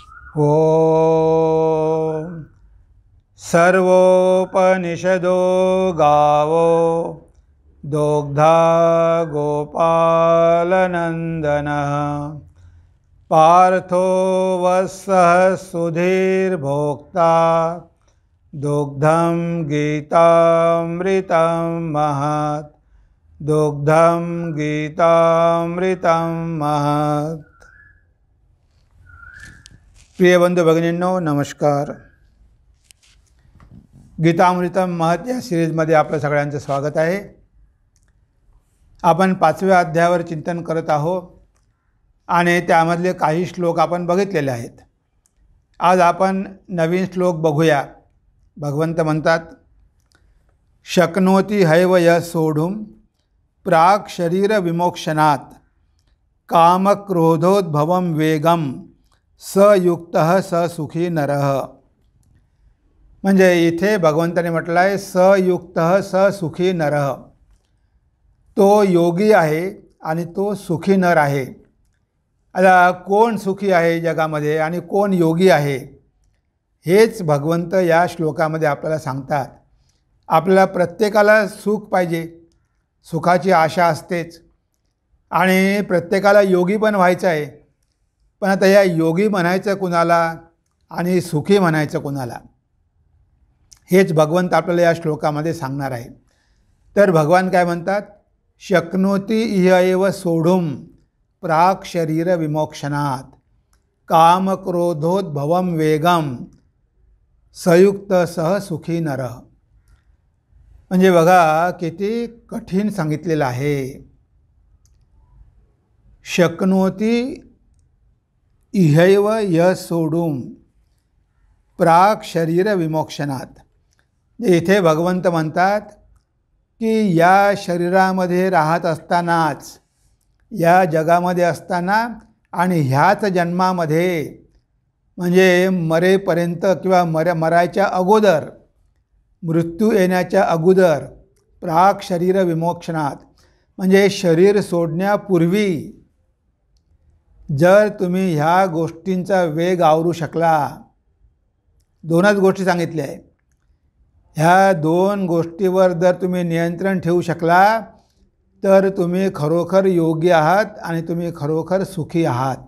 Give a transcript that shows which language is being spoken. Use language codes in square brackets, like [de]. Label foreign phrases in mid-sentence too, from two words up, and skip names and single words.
[sa] ॐ सर्वोपनिषदो गावो दोग्धा गोपालनन्दनः पार्थो वत्सः सुधीर्भोक्ता दुग्धं गीतामृतं महत् दुग्धं गीतामृतं महत्। [mr] प्रिय बंधू भगिनींनो नमस्कार। गीतामृतम महत् या सिरीजमध्ये आपलं सगळ्यांचं स्वागत आहे। आपण 5व्या अध्यायावर चिंतन करत आहोत आणि त्यामधले काही श्लोक आपण बघितलेले आहेत। आज आपण नवीन श्लोक बघूया। भगवंत म्हणतात, [sa] शक्नोति हैव यः सोढुं प्राक् शरीर विमोक्षणात् कामक्रोधोद्भवं वेगम स युक्तः स सुखी नरः। [mr] म्हणजे इथे भगवंताने म्हटलं आहे [sa] स युक्तः स सुखी नरः। [mr] तो योगी आहे आणि तो सुखी नर आहे। आता कोण सुखी आहे जगामध्ये आणि कोण योगी आहे हेच भगवंत या श्लोकामध्ये आपल्याला सांगतात। आपल्याला प्रत्येकाला सुख पाहिजे, सुखाची आशा असतेच आणि प्रत्येकाला योगी पण व्हायचं आहे। पण आता या योगी म्हणायचं कुणाला आणि सुखी म्हणायचं कुणाला हेच भगवंत आपल्याला या श्लोकामध्ये सांगणार आहे। तर भगवान काय म्हणतात, [sa] शक्नोति इह एव सोढुं प्राक् शरीर विमोक्षणात् कामक्रोधोद्भवं वेगम सयुक्त सह सुखी नर। [mr] म्हणजे बघा किती कठीण सांगितलेलं आहे। [sa] शक्नोति इहैव यः सोढुं प्राक् शरीर विमोक्षणात्। [mr] इथे भगवंत म्हणतात की या शरीरामध्ये राहत असतानाच, या जगामध्ये असताना आणि ह्याच जन्मामध्ये म्हणजे मरेपर्यंत किंवा मरायच्या अगोदर, मृत्यू येण्याच्या अगोदर, [sa] प्राक् शरीर विमोक्षणात् [mr] म्हणजे शरीर सोडण्यापूर्वी जर तुम्ही ह्या गोष्टींचा वेग आवरू शकला, दोनच गोष्टी सांगितल्या आहे, ह्या दोन गोष्टीवर जर तुम्ही नियंत्रण ठेवू शकला तर तुम्ही खरोखर योगी आहात आणि तुम्ही खरोखर सुखी आहात।